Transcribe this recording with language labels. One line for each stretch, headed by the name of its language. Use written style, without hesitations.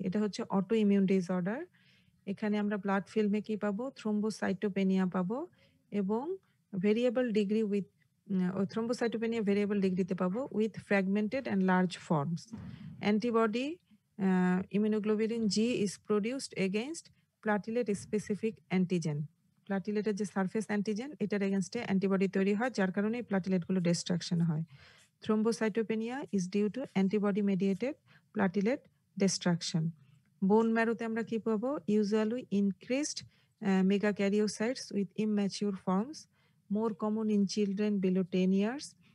Bangla: এটা হচ্ছে auto immune disorder. এখানে আমরা ব্লাড ফিল্মে কি পাবো? থ্রোম্বোসাইটোপেনিয়া পাবো এবং variable degree with
English: ও thrombocytopenia variable
Bangla: ডিগ্রিতে পাবো
English: with fragmented and large forms. Antibody immunoglobulin G is produced against platelet specific antigen.
Bangla: প্লাটিলেটের যে সারফেস অ্যান্টিজেন এটার এগেইনস্টে অ্যান্টিবডি তৈরি হয়, যার কারণে এই প্লাটিলেটগুলো ডিস্ট্রাকশন হয়।
English: Thrombocytopenia is due to antibody mediated platelet destruction.
Bangla: বোন ম্যারোতে আমরা কি পাবো?
English: Usually increased megakaryocytes with immature forms, more common in children below 10 years.